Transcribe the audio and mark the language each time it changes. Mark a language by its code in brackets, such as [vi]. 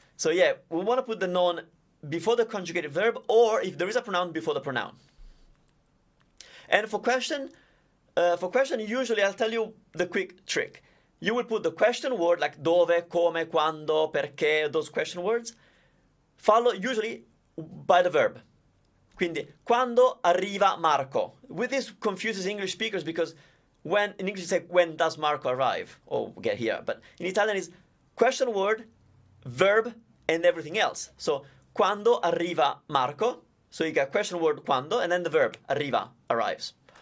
[en] So yeah, we want to put the non before the conjugated verb, or if there is a pronoun, before the pronoun. And for question, usually I'll tell you the quick trick. You will put the question word like dove, come, quando, perché, those question words, follow usually by the verb. [it] Quindi, quando arriva Marco? [en] With this confuses English speakers because in English you say, when does Marco arrive? Or get here. But in Italian it's question word, verb, and everything else. So, [it] quando arriva Marco? [en] So you got question word quando, and then the verb, arriva, arrives.